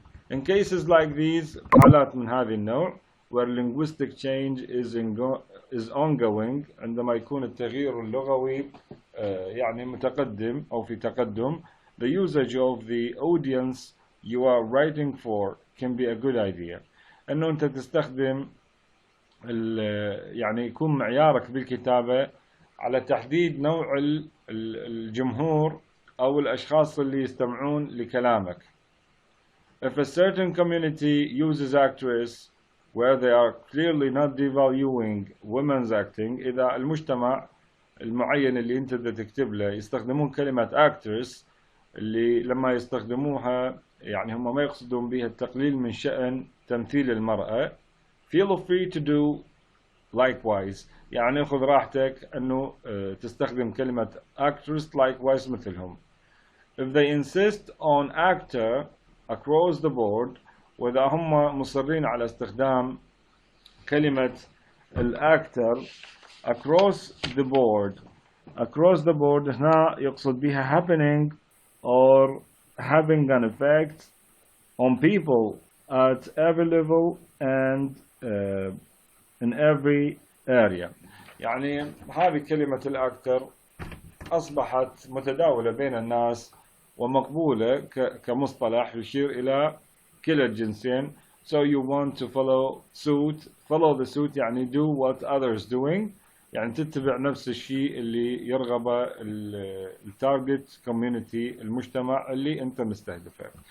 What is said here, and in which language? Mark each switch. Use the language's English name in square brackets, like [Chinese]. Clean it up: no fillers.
[English] In cases like these, [Arabic] حالات من هذه النوع [English] where linguistic change is ongoing, [Arabic] عندما يكون التغيير اللغوي يعني متقدم أو في تقدم, [English] the usage of the audience you are writing for can be a good idea. [Arabic] انه انت تستخدم يعني يكون معيارك بالكتابة على تحديد نوع الجمهور أو الأشخاص اللي يستمعون لكلامك. [English] If a certain community uses actress where they are clearly not devaluing women's acting، [Arabic] إذا المجتمع المعين اللي أنت بدك تكتب له يستخدمون كلمة actress اللي لما يستخدموها يعني هم ما يقصدون بها التقليل من شأن تمثيل المرأة، [English] feel free to do likewise، [Arabic] يعني خذ راحتك أنه تستخدم كلمة actress likewise مثلهم. [English] If they insist on actor across the board، [Arabic] وإذا هم مصرين على استخدام كلمة الactor [English] across the board، across the board [Arabic] هنا يقصد بها [English] happening or having an effect on people at every level and in every area. [Arabic] يعني هذه كلمة الأكتر أصبحت متداولة بين الناس ومقبولة كمصطلح يشير إلى كلا الجنسين. [English] So you want to follow the suit [Arabic] يعني [English] do what others doing، [Arabic] يعني تتبع نفس الشيء اللي يرغبه التارجت كوميونتي، المجتمع اللي أنت مستهدفه.